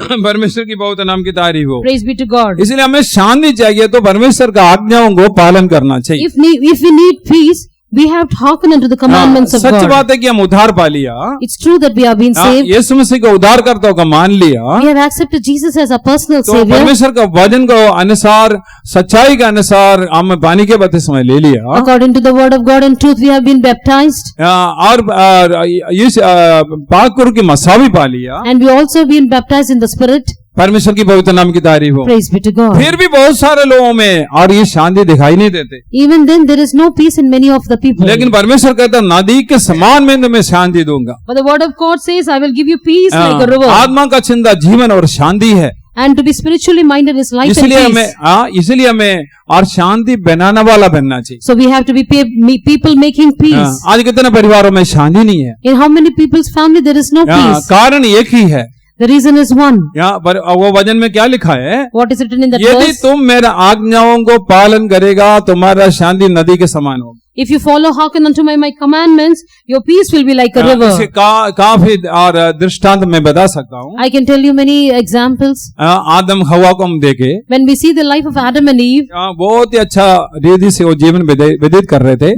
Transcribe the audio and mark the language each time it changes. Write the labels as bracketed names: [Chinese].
[Hindi] परमेश्वर की पवित्र नाम की तारीफ हो. [English] Praise be to God. [Hindi] इसलिए हमें शांति चाहिए तो परमेश्वर का आज्ञाओं को पालन करना चाहिए. [English] If we need peace, we have to hearken unto the commandments of God. [Hindi] सच बात है कि हम उद्धार पा लिया. [English] It's true that we have been saved. [Hindi] यीशु मसीह को उद्धारकर्ता का मान लिया. [English] We have accepted Jesus as our personal [Hindi] तो [English] Savior. [Hindi] परमेश्वर का वचन को अनुसार, सच्चाई के अनुसार हम पानी के बपतिस्मा ले लिया. [English] According to the word of God and truth, we have been baptized. [Hindi] और इस पाक कुर की मसा भी पा लिया. [English] And we also been baptized in the Spirit. [Hindi] परमेश्वर की पवित्र नाम की तारीफ हो। [English] Praise be to God. [Hindi] फिर भी बहुत सारे लोगों में और ये शांति दिखाई नहीं देते, [English] Even then, there is no peace in many of the people. [Hindi] लेकिन परमेश्वर कहता है नदी के समान मैं तुम्हें शांति दूंगा। [English] But the word of God says, I will give you peace like a river. [Hindi] आत्मा का चिंता जीवन और शांति है, [English] And to be spiritually minded is life and [Hindi] इसलिए हमें और शांति बनाने वाला बनना चाहिए। [English] So we have to be people making peace. [Hindi] आज कितने परिवारों में शांति नहीं है, [English] In how many people's family there is no peace? [Hindi] कारण एक ही है। [English] The reason is one. [Hindi] पर वो वचन में क्या लिखा है, [English] What is written in that [Hindi] यदि [English] verse? [Hindi] तुम मेरा आज्ञाओं को पालन करेगा तुम्हारा शांति नदी के समान होगा। [English] If you follow hearken unto my commandments, your peace will be like a river. [Hindi] इसे काफी और दृष्टांत मैं बता सकता हूँ। [English] I can tell you many examples. [Hindi] आदम हवा को हम देखे, [English] When we see the life of Adam and Eve, [Hindi] बहुत ही अच्छा रीति से वो जीवन व्यतीत कर रहे थे।